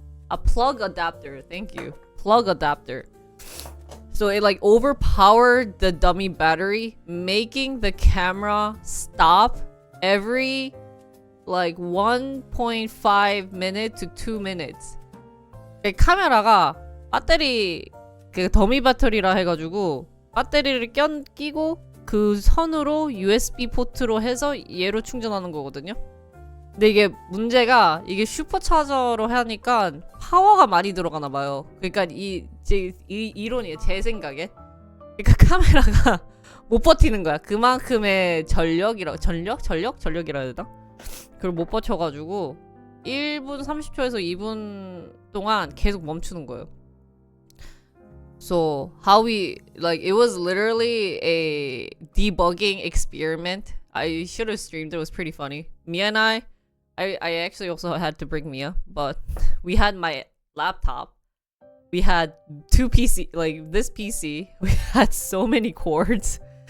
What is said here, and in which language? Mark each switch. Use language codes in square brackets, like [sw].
[en] A plug adapter, thank you. Plug adapter. So it like overpowered the dummy battery, making the camera stop every like 1.5 minute to 2 minutes. [ko] 카메라가 배터리 더미 배터리라 해가지고 배터리를 끼고 그 선으로 USB 포트로 해서 얘로 충전하는 거거든요. 근데 이게 문제가, 이게 슈퍼차저로 하니까 파워가 많이 들어가나 봐요. 그러니까 이 이론이에요, 제 생각에. 그러니까 카메라가 못 버티는 거야. 그만큼의 전력이라 해야 되나? 그걸 못 버텨가지고 1분 30초에서 2분 동안 계속 멈추는 거예요. [en] So how it was literally a debugging experiment. I should have streamed. It was pretty funny. Mia and I actually also had to bring Mia, but we had my laptop. We had two PC, like this PC. We had so many cords.